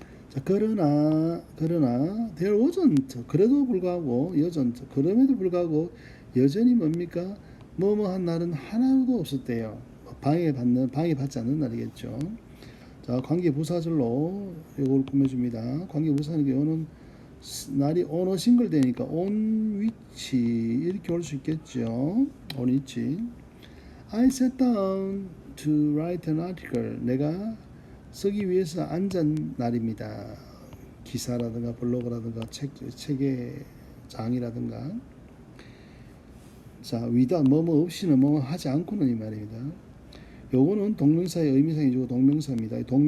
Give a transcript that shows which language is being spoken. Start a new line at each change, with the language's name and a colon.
Korean: 자, 그러나
English: there wasn't
Korean: 그래도 불구하고 그럼에도 불구하고 여전히 뭡니까? 뭐뭐한 날은 하나도 없었대요. 방해받지 않는 날이겠죠. 자, 관계부사절로 이걸 꾸며줍니다. 관계부사는 오는 날이 on 싱글 되니까
English: on which
Korean: 이렇게 올 수 있겠죠.
English: on which I sat down to write an article.
Korean: 내가 쓰기 위해서 앉은 날입니다. 기사라든가 블로그라든가 책의 장이라든가. 자, without 뭐뭐 없이는 뭐뭐 하지 않고는 이 말입니다. 요거는 동명사의 의미상이고 동명사입니다.